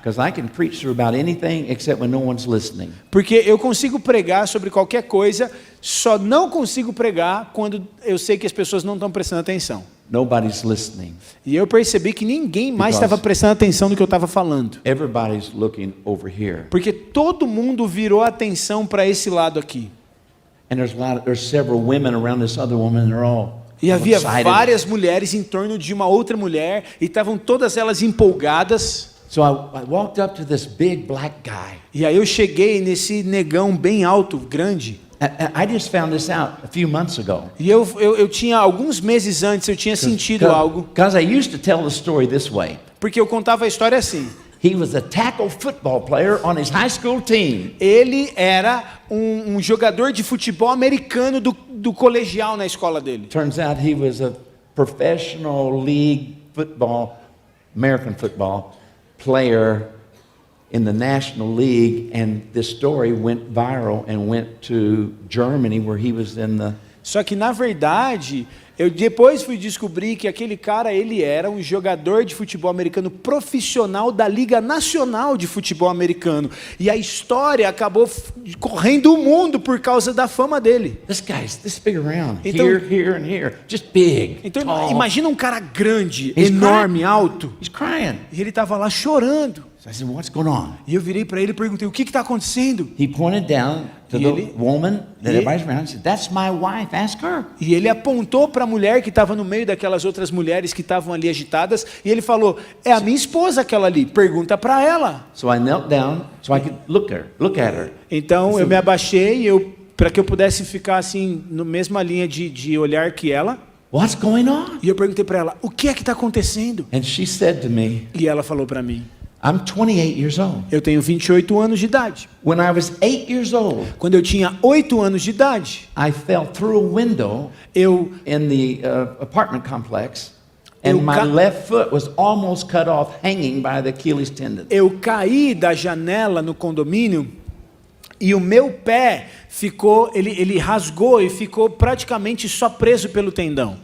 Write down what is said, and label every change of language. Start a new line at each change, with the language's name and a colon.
English: because I can preach through about anything except when no one's listening.
Portuguese: porque eu consigo pregar sobre qualquer coisa, só não consigo pregar quando eu sei que as pessoas não estão prestando atenção.
English: Nobody's listening.
Portuguese: E eu percebi que ninguém mais
English: Because-
Portuguese: estava prestando atenção no que eu estava falando.
English: Everybody's looking over here.
Portuguese: Porque todo mundo virou a atenção para esse lado aqui.
English: And there's several women around this other woman, they're all
Portuguese: E havia
English: excited.
Portuguese: várias mulheres em torno de uma outra mulher, e estavam todas elas empolgadas.
English: So I walked up to this big black guy.
Portuguese: E aí eu cheguei nesse negão bem alto, grande.
English: And I just found this out a few months ago.
Portuguese: E eu tinha, alguns meses antes, eu tinha sentido algo.
English: Because I used to tell the story this way.
Portuguese: Porque eu contava a história assim.
English: He was a tackle football player on his high school team.
Portuguese: Ele era um jogador de futebol americano do colegial na escola dele.
English: Turns out he was a professional league football, American football player in the National League, and this story went viral and went to Germany where he was in the...
Portuguese: Só que, na verdade, eu depois fui descobrir que aquele cara, ele era um jogador de futebol americano profissional da Liga Nacional de Futebol Americano. E a história acabou correndo o mundo por causa da fama dele.
English: This guy's this big around,
Portuguese: Então-
English: here and here, just big,
Portuguese: Então,
English: tall.
Portuguese: imagina um cara grande,
English: He's
Portuguese: enorme,
English: crying.
Portuguese: alto.
English: He's crying.
Portuguese: E ele estava lá chorando.
English: So I said, what's going on?
Portuguese: E eu virei para ele e perguntei, o que está acontecendo?
English: He pointed down to
Portuguese: E
English: the
Portuguese: ele-
English: woman that
Portuguese: e-
English: everybody's around and said, that's my wife, ask her.
Portuguese: E ele apontou para a mulher que estava no meio daquelas outras mulheres que estavam ali agitadas, e ele falou, é a minha esposa aquela ali, pergunta para ela.
English: So I knelt down so I could look at her.
Portuguese: Então eu me abaixei para que eu pudesse ficar assim, na mesma linha de olhar que ela.
English: What's going on?
Portuguese: E eu perguntei para ela, o que é que está acontecendo?
English: And she said to me,
Portuguese: E ela falou para mim,
English: I'm 28 years old.
Portuguese: eu tenho 28 anos de idade.
English: When I was 8 years old,
Portuguese: Quando eu tinha 8 anos de idade,
English: I fell through a window
Portuguese: eu
English: in the apartment complex, and
Portuguese: Eu
English: my
Portuguese: ca-
English: left foot was almost cut off, hanging by the Achilles tendon.
Portuguese: caí da janela no condomínio e o meu pé ficou, ele rasgou e ficou praticamente só preso pelo tendão.